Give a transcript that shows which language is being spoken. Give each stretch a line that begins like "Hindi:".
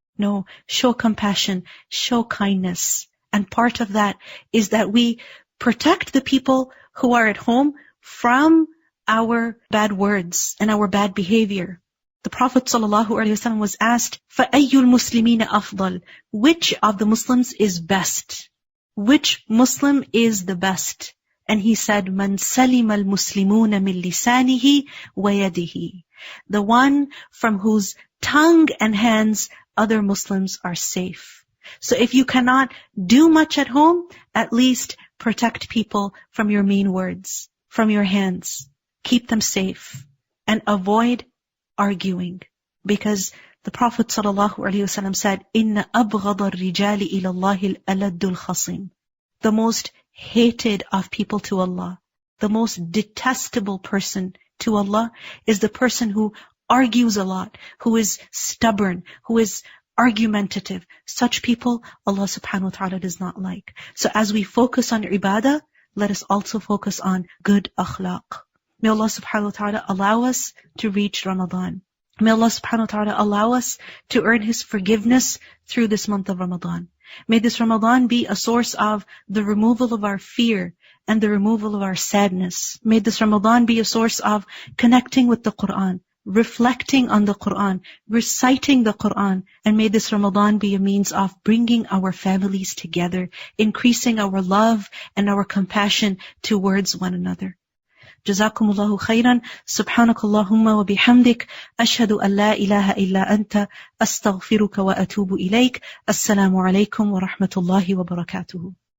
English: No, show compassion, show kindness. And part of that is that we protect the people who are at home from our bad words and our bad behavior. The Prophet ﷺ was asked,
Arabic: فَأَيُّ الْمُسْلِمِينَ أَفْضَلُ.
English: Which of the Muslims is best? Which Muslim is the best? And he said,
Arabic: مَنْ سَلِمَ الْمُسْلِمُونَ مِنْ لِسَانِهِ وَيَدِهِ.
English: The one from whose tongue and hands other Muslims are safe. So if you cannot do much at home, at least protect people from your mean words, from your hands. Keep them safe and avoid arguing. Because the Prophet ﷺ said,
Arabic: إِنَّ أَبْغَضَ الرِّجَالِ إِلَى اللَّهِ الْأَلَدُّ الْخَصِيمُ.
English: The most hated of people to Allah, the most detestable person to Allah is the person who argues a lot, who is stubborn, who is argumentative. Such people Allah subhanahu wa ta'ala does not like. So as we focus on ibadah, let us also focus on good akhlaq. May Allah subhanahu wa ta'ala allow us to reach Ramadan. May Allah subhanahu wa ta'ala allow us to earn His forgiveness through this month of Ramadan. May this Ramadan be a source of the removal of our fear and the removal of our sadness. May this Ramadan be a source of connecting with the Quran, reflecting on the Quran, reciting the Quran. And may this Ramadan be a means of bringing our families together, increasing our love and our compassion towards one another.
Arabic: جزاكم الله خيرا. سبحانك اللهم وبحمدك أشهد أن لا إله إلا أنت أستغفرك وأتوب إليك. السلام عليكم ورحمة الله وبركاته.